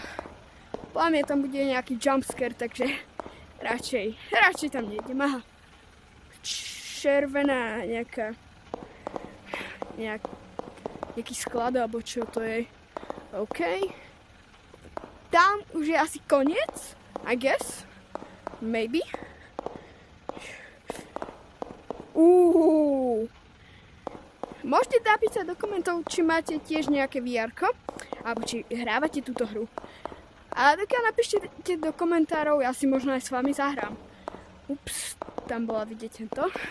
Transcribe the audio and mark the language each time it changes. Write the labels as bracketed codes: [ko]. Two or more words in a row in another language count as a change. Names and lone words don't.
[sk] Podľa mňa tam bude nejaký jumpscare, takže radšej tam nejdem. Aha. Červená nejaký sklad, alebo čo to je. OK. Tam už je asi koniec, [en] I guess. Maybe. [sk] Môžete napísať do komentov, či máte tiež nejaké VR-ko, alebo či hrávate túto hru. A dokiaľ napíšte do komentárov, ja si možno aj s vami zahrám. Ups, tam bola vidieť tento.